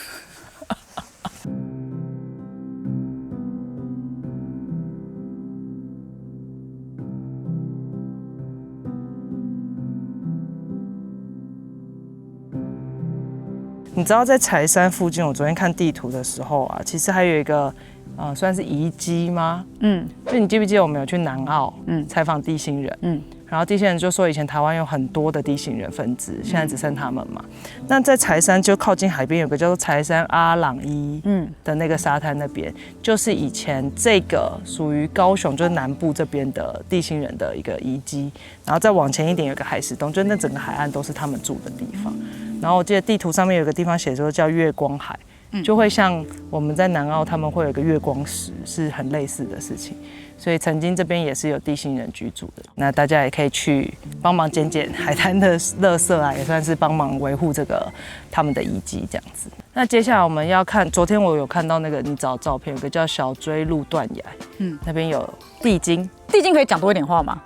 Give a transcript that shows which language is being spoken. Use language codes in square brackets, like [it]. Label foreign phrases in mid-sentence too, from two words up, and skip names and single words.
[zh] 你知道在柴山附近，我昨天看地圖的時候啊，其實還有一個算是遺跡嗎？就你記不記得我們有去南澳採訪地心人？然後地心人就說以前台灣有很多的地心人分支，現在只剩他們嘛。那在柴山就靠近海邊有個叫做柴山阿朗伊的那個沙灘那邊，就是以前這個屬於高雄就是南部這邊的地心人的一個遺跡。然後再往前一點有個海石洞，就那整個海岸都是他們住的地方。然後我記得地圖上面有個地方寫說叫月光海， 就會像我們在南澳他們會有一個月光石，是很類似的事情。所以曾經這邊也是有地心人居住的，那大家也可以去幫忙撿海灘的垃圾啊，也算是幫忙維護這個他們的遺跡這樣子。那接下來我們要看，昨天我有看到那個你找照片，有個叫小錐路斷崖，那邊有地精。地精可以講多一點話嗎？